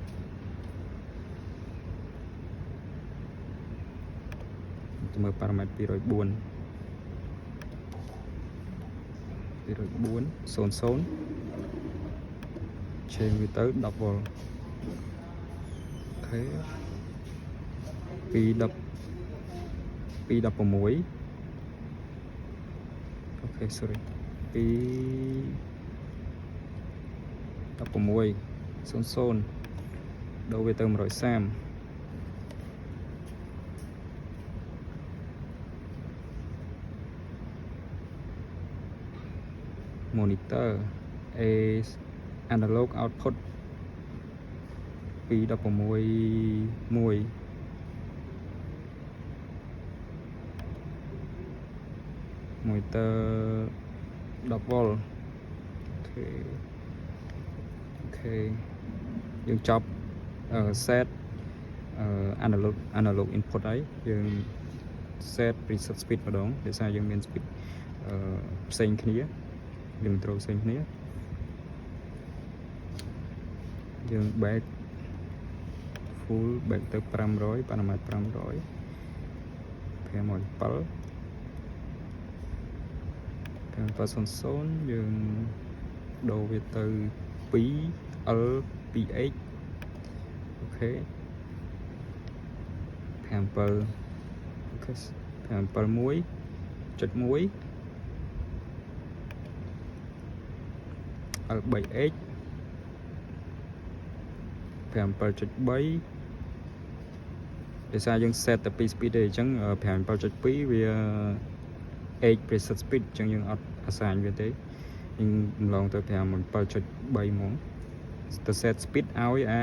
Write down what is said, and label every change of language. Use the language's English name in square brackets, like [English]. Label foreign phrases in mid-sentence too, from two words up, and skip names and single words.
[Khmer] ទៅមើល parameter 204 00 change វាទៅ10 volt អូខេ216 អូខេ sorry 216 00 ដូរវាទៅ130 [English] monitor is analog output [Khmer] 216 1 monitor 10 volt អូខេយើងចប់ [English] set analog input [Khmer] ហើយយើង [English] set preset speed [Khmer] ម្ដងដោយសារយើងមាន speed ផ្សេងគ្នាយើងត្រូវផ្សេងគ្នា យើង [English] back full back [Khmer] ទៅ 500 parameter 500 517 500 យើងដូរវាទៅ2 L 2H អូខេ 57អូខេ571.1 L3H 57.3 ដោយសារយើង set តែ2 speed ទេអញ្ចឹង 57.2 វា [English] H preset speed [Khmer] អញ្ចឹងយើងអត់ assign វាទេយើងឡងទៅ 57.3 ហ្មងទៅ [English] set speed [Khmer] ឲ្យ